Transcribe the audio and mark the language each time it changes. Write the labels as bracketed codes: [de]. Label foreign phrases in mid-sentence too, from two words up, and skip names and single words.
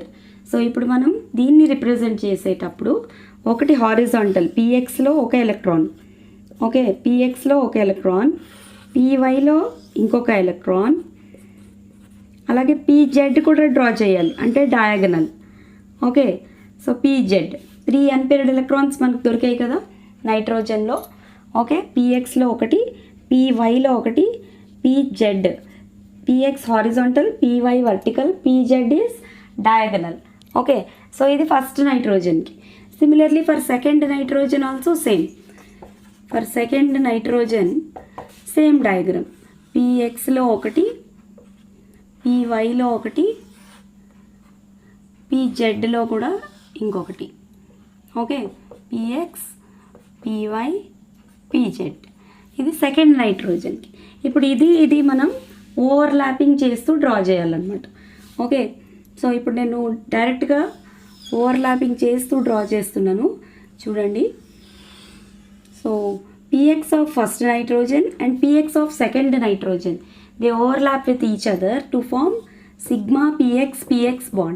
[te] సో ఇప్పుడు మనం దీన్ని రిప్రజెంట్ చేసేటప్పుడు ఒకటి హారిజాంటల్, pxలో ఒక ఎలక్ట్రాన్, ఓకే, pxలో ఒక ఎలక్ట్రాన్, pyలో ఇంకొక ఎలక్ట్రాన్, అలాగే pz కూడా డ్రా చేయాలి, అంటే డయాగనల్. ఓకే. సో pz 3 [en] unpaired electrons [te] మనకు దొరికాయి కదా నైట్రోజన్లో. ఓకే. pxలో ఒకటి, pyలో ఒకటి, [en] pz, px horizontal, py vertical, pz is diagonal. okay. [te] సో ఇది [en] first nitrogenకి. similarly for second nitrogen also same. for second nitrogen same diagram. [te] pxలో ఒకటి, pyలో ఒకటి, pzలో కూడా ఇంకొకటి. ఓకే. px, py, pz. ఇది [en] second nitrogenకి. [te] ఇప్పుడు ఇది మనం ఓవర్లాపింగ్ చేస్తూ డ్రా చేయాలన్నమాట. ఓకే. సో ఇప్పుడు నేను డైరెక్ట్గా ఓవర్లాపింగ్ చేస్తూ డ్రా చేస్తున్నాను చూడండి. [en] so px of first nitrogen and px of second nitrogen, they overlap with each other to form sigma px bond.